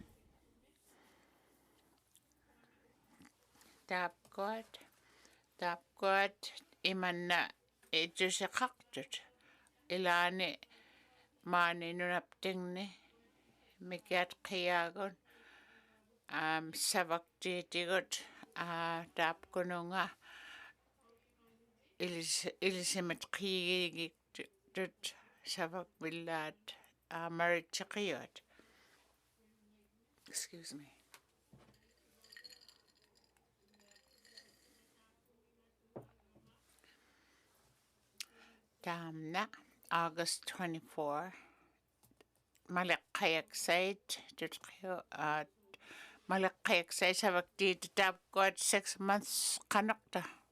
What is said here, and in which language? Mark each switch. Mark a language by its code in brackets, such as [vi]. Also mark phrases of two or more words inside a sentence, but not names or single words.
[ikt] tapkot imanna itusiqaqtut ilaani maani nunaptingni mikiat qiaagun savaqtiitigut tapkununga ilisimit qiigigit savaqvillaat maritsaqiuat. [en] Excuse me. [ikt] Tamna August 24 malaqayaksait malaqayaksait savaktiit tapkot 6 months qanoqta